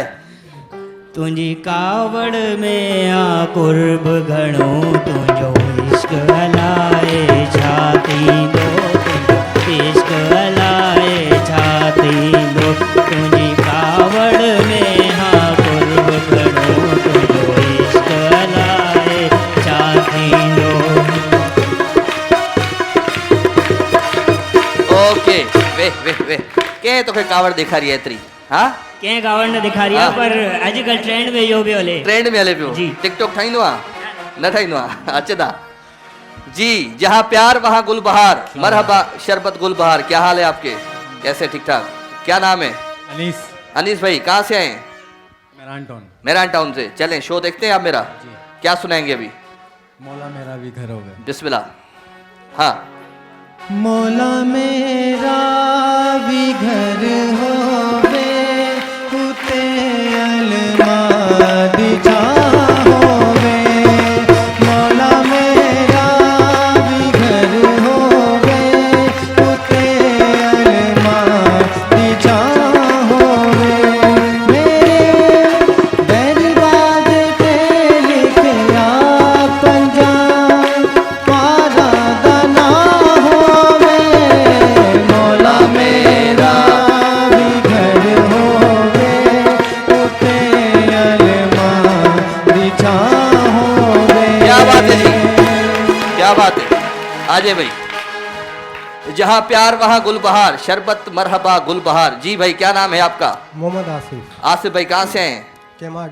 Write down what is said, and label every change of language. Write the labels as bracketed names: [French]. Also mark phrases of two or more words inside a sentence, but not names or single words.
[Sindhi] तुंहिंजी कावड़ में आ कुर्ब घणो, तुंहिंजो इश्क हलाए छा थींदो, तुंहिंजो इश्क हलाए छा थींदो। तुंहिंजी कावड़ में आ कुर्ब घणो, तुंहिंजो इश्क हलाए छा थींदो। ओके, वे वे वे कंहिं तोखे कावड़ ॾेखारी आहे एतिरी? हा, कंहिं कावड़ न ॾेखारी आहे, हाँ। पर अॼुकल्ह ट्रेंड में इहो बि हले। ट्रेंड में हले पियो। जी। टिकटॉक ठाहींदो आहे? न ठाहींदो आहे? अचंदा जी। [Urdu] جہاں پیار وہاں گلبہار۔ مرحبا شربت گلبہار، کیا حال ہے آپ کے? کیسے؟ ٹھیک ٹھاک۔ کیا نام ہے? अनीस। انیس بھائی، کہاں سے آئے? मेरान टाउन। میران ٹاؤن سے. چلیں شو دیکھتے ہیں آپ میرا? کیا سنائیں گے ابھی? مولا میرا بھی گھر ہو گیا. بسم اللہ۔ ہاں. [Punjabi] مولا میرا بھی گھر ہووے، کتے المادی جا ہووے. مولا میرا بھی گھر ہووے، کتے المادی جا ہووے. میرے دربار پے لکھیا پنجا پارا دانا ہووے. مولا میرا بھی گھر ہووے, اتے الماری چھا ہووے. [Urdu] کیا بات ہے جی، کیا بات ہے. آجے بھائی. جہاں پیار وہاں گلبہار، شربت مرحبا گلبہار. جی بھائی، کیا نام ہے آپ کا? मोहम्मद आसिफ। آصف بھائی، کہاں سے ہیں? केमाड़ी।